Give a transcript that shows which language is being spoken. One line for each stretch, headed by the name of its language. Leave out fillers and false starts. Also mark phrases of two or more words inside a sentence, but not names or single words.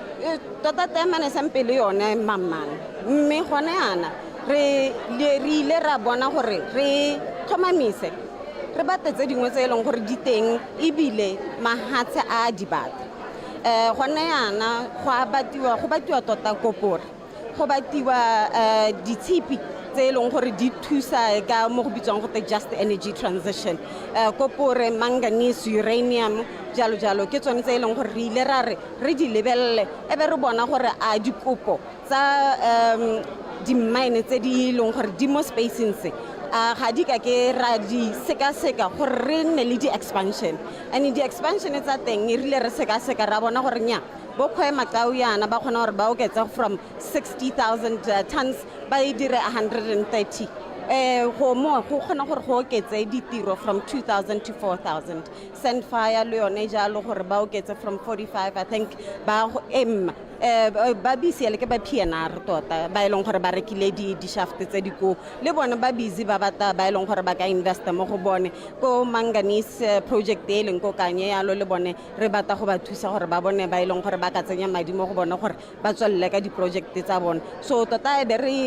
Tswana: tota temane sampe le yone mamang mme gone yana re ile ra bona gore re tlhomamise re batetse dingwe tse e leng gore di teng ebile mahatshe a di bata gone yana go batiwa tota kopore go batiwa ditshipi tse e leng gore di thusa ka mo go bitswang go
English: just energy transition
Tswana: kopore manganese uranium jalo ke tsone tse e leng gore re ile ra re di lebelele e be re bona gore a dikopo tsa di-mine tse di leng gore di mo spacing se ga di ka ke ra di sekaseka gore re nne le di-expansion and di-expansion tsa teng e rile re sekaseka ra bona gore nya bo kgwema tau yana ba kgona gore ba oketsa from 60,000 tons ba e dire 130 go kgona gore go oketse ditiro from 2,000 to 4,000 Sandfire le yone jalo gore ba oketse from 45
English: I think
Tswana: ba ba busy le ke ba PNR tota ba e leng gore ba rekile di shaft tse di go le bone ba busy ba bata ba e leng gore ba ka invest mo go bone ko
English: manganese project
Tswana: e leng ko kanye yalo le bone re bata go ba thusa gore ba bone ba e leng gore ba ka tsenya madi mo go bone gore ba tswelle ka di project tsa bone so tota e be